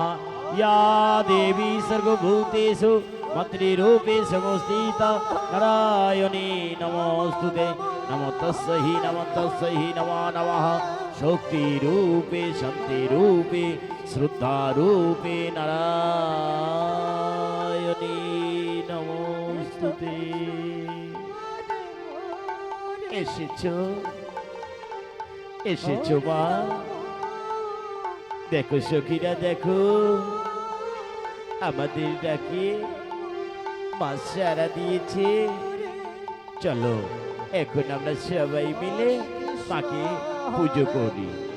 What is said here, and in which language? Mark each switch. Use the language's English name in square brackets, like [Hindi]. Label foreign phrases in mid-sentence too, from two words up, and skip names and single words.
[Sanskrit] या देवी सर्वभूतेषु मातृरूपे संस्थिता नारायणी नमोस्तुते नमो तस्यै नमो नमः। शक्तिरूपे शान्तिरूपे श्रद्धारूपे नारायणी নমস্তুতে। [Bangla] এসেছো এসেছো মা, দেখো সখীরা দেখো, আমাদের ডাকে মা সাড়া দিয়েছে। চলো এখন আমরা সবাই মিলে মাকে পুজো করি।